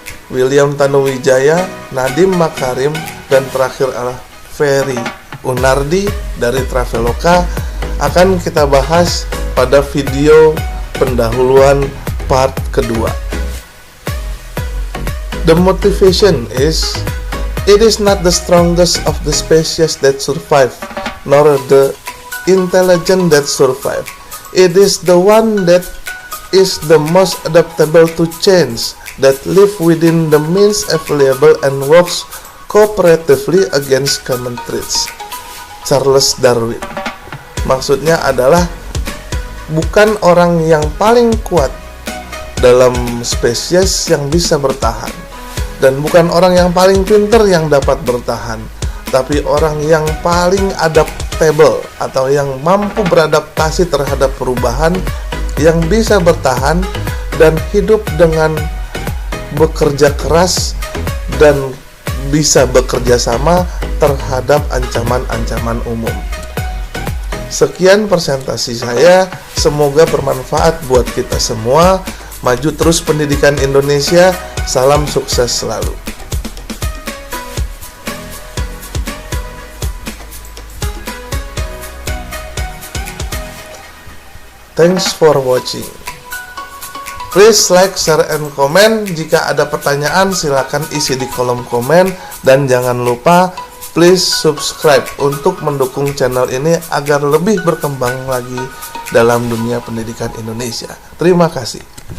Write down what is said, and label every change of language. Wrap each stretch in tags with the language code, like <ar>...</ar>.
<id>William Tanuwijaya, Nadiem Makarim, dan terakhir adalah Ferry Unardi dari Traveloka akan kita bahas pada video pendahuluan part kedua.</id> <en>The motivation is, it is not the strongest of the species that survive, nor the intelligent that survive. It is the one that is the most adaptable to change, that live within the means available and works cooperatively against common threats. Charles Darwin.</en> <id>Maksudnya adalah bukan orang yang paling kuat dalam spesies yang bisa bertahan, dan bukan orang yang paling pintar yang dapat bertahan, tapi orang yang paling adaptable atau yang mampu beradaptasi terhadap perubahan, yang bisa bertahan dan hidup dengan bekerja keras dan bisa bekerja sama terhadap ancaman-ancaman umum. Sekian presentasi saya, semoga bermanfaat buat kita semua. Maju terus pendidikan Indonesia, salam sukses selalu.</id> <en>Thanks for watching. Please like, share, and comment.</en> <id>Jika ada pertanyaan silakan isi di kolom komen. Dan jangan lupa</id> <en>please subscribe</en> <id>untuk mendukung channel ini agar lebih berkembang lagi dalam dunia pendidikan Indonesia. Terima kasih.</id>